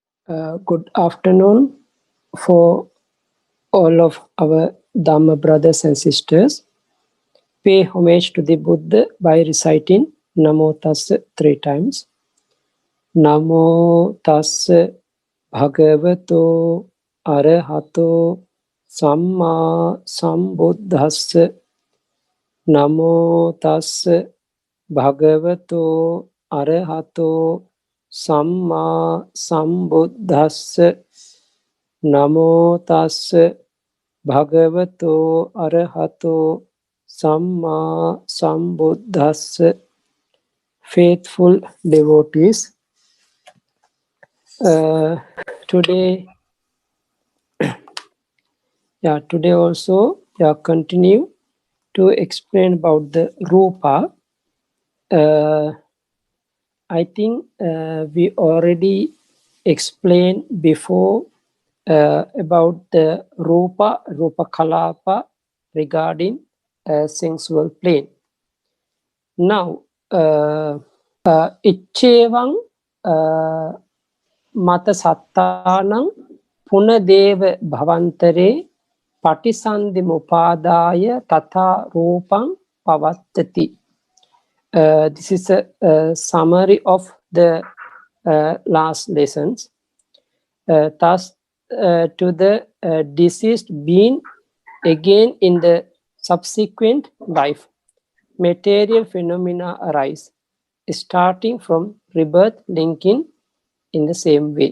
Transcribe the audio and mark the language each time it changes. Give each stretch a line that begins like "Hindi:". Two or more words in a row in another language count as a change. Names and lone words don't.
English: Good afternoon for all of our Dhamma brothers and sisters. Pay homage to the Buddha by reciting
Pali: Namo Tassa
English: 3 times.
Pali: Namo Tassa Bhagavato Arahato Samma Sambuddhassa. Namo Tassa Bhagavato Arahato Samma Sambuddhassa. Namo Tassa Bhagavato Arahato Samma Sambuddhassa.
English: Faithful devotees, today also continue to explain about the Rupa. I think we already explained before about the
Pali: Rupa Kalapa
English: regarding sensual plane. Now,
Pali: Ichevang Mata Sattanang Punadeva Bhavantare Patisandhi Mupadaya Tata Rupang Pavattati.
English: This is a summary of the last lessons. Thus, to the deceased being again in the subsequent life, material phenomena arise, starting from rebirth, linking in the same way.